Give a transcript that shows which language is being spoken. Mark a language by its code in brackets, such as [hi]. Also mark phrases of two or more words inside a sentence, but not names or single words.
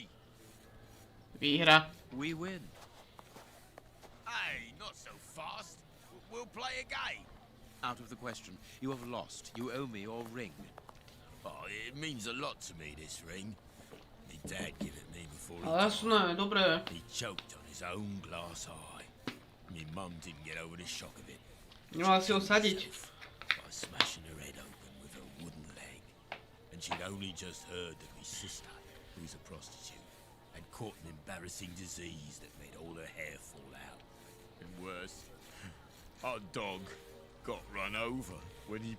[sk] Výhra. [en] We win. Hey, not so fast. We'll play a game. Out of the question. You have lost. You owe me your ring. Oh, it means a lot to me, this ring. My dad gave it me before he [sk] Ale jasné, dobré. [en] He choked on his own glass eye. My mum didn't get over the shock of it. [sk] Nemala si ho sadiť. [en] By smashing her head open with a wooden leg. And she'd only just heard that my sister, who was a prostitute, had caught an embarrassing disease that made all her hair fall out. And worse, our dog got run over when he...